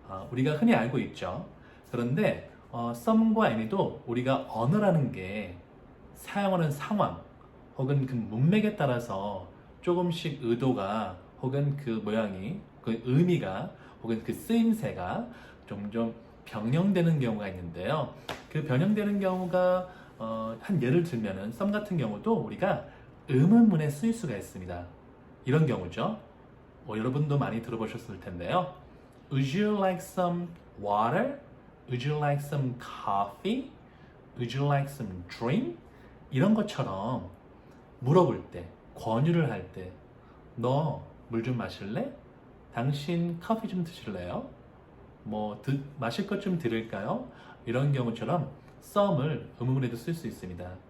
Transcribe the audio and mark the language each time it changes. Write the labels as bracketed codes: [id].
[ko] 우리가 흔히 알고 있죠. 그런데 썸과 애니도 우리가 언어라는 게 사용하는 상황 혹은 그 문맥에 따라서 조금씩 의도가 혹은 그 모양이 그 의미가 혹은 그 쓰임새가 점점 변형되는 경우가 있는데요. 그 변형되는 경우가 한 예를 들면은 썸 같은 경우도 우리가 의문문에 쓰일 수가 있습니다. 이런 경우죠. 여러분도 많이 들어보셨을 텐데요. [en] Would you like some water? Would you like some coffee? Would you like some drink? [ko] 이런 것처럼 물어볼 때, 권유를 할 때, 너 물 좀 마실래? 당신 커피 좀 드실래요? 마실 것 좀 드릴까요? 이런 경우처럼 썸을 의문문에도 쓸 수 있습니다.